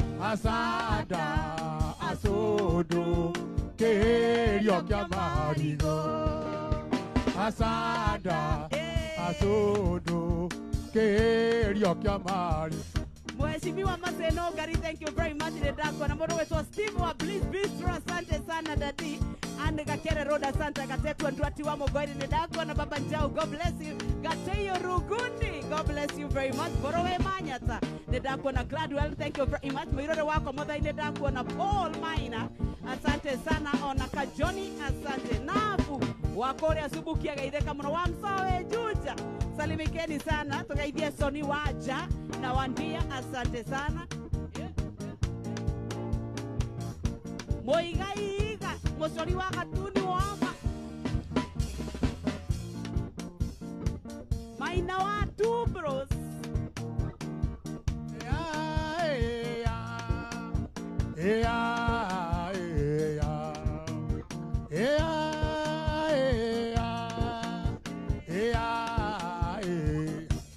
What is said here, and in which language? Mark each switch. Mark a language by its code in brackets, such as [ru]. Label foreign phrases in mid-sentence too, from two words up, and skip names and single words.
[ki] Acanda, acũndũ, kĩhĩhĩrio kĩa marigũ. Acanda, acũndũ, kĩhĩhĩrio kĩa marigũ. Mheshimiwa Maseno Ngari, [en] thank you very much. [ki] Nĩndakuona mũndũ wĩtwo Steve wa Bliss Bistro, [sw] asante sana [ki] dadi. Anne Gakere Road, asante Gatetwa Ndwati wa Mogoi, nĩndakuona Baba Njau, [en] God bless you. Gateyo Rugundi, God bless you very much. [ki] Mbũrũ wĩ Manyata, nĩndakuona Gladwell, [en] thank you very much. [ki] Mũirũrĩ wakwa Mũthai, nĩndakuona Paul Maina, [sw] asante sana. [ki] Ona Kajoni, asante. Nabu, wa kũrĩa Subukia Geithĩka mũno, wa Msawe Juja, [sw] salimikeni sana. [ki] Tũgeithie Soni Waja na Wandia, [sw] asante sana. [ki] Muigai Iga, mũcori wa gatuni wa ma. Maina wa Two Bros. Ea, ea, ea, ea, ea, ea, ea, ea.